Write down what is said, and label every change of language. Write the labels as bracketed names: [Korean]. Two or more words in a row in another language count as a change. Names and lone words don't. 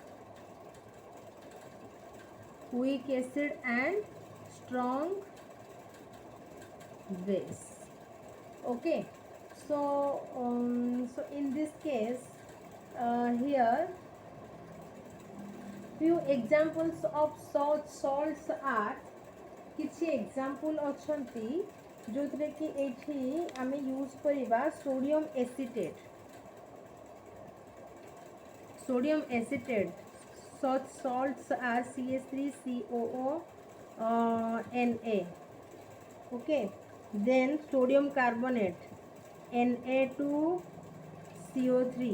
[English] Weak acid and strong base. Okay, so in this case here few examples of salts are [Odia] କିଛି ଏକ୍ଜାମ୍ପଲ୍ ଅଛନ୍ତି ଯେଉଁଥିରେ କି ଏଇଠି ଆମେ ୟୁଜ୍ କରିବା [English] sodium acetate. Sodium acetate, such salts are CH3COO Na. Okay, then sodium carbonate Na2CO3.